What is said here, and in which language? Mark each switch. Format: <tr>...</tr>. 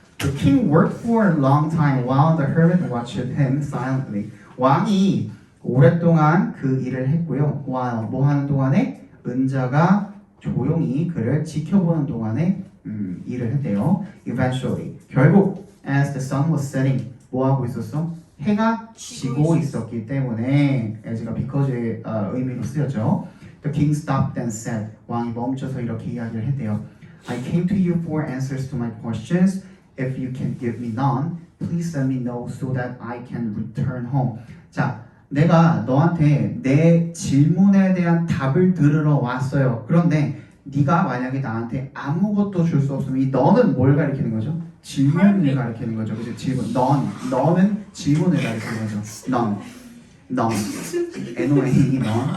<en>The king worked for a long time while the hermit watched him silently.</en> <ko>왕이 오랫동안 그 일을 했고요. while 뭐 하는 동안에 은자가 조용히 그를 지켜보는 동안에 일을 했대요.</ko> <en>Eventually 결국 as the sun was setting</en> <ko>뭐 하고 있었어? 해가 지고 있었기 때문에 as가 because의 의미로 쓰였죠.</ko> <en>The king stopped and said</en> <ko>왕이 멈춰서 이렇게 이야기를 했대요.</ko> <en>I came to you for answers to my questions. If you can give me none, please let me know so that I can return home.</en> <ko>자, 내가 너한테 내 질문에 대한 답을 들으러 왔어요. 그런데 네가 만약에 나한테 아무것도 줄 수 없으면 이 너는 뭘 가리키는 거죠? 질문을 가리키는 거죠. 그죠? 질문. 너는 질문을 가리키는 거죠. 넌. N-O-N-E, 넌.</ko>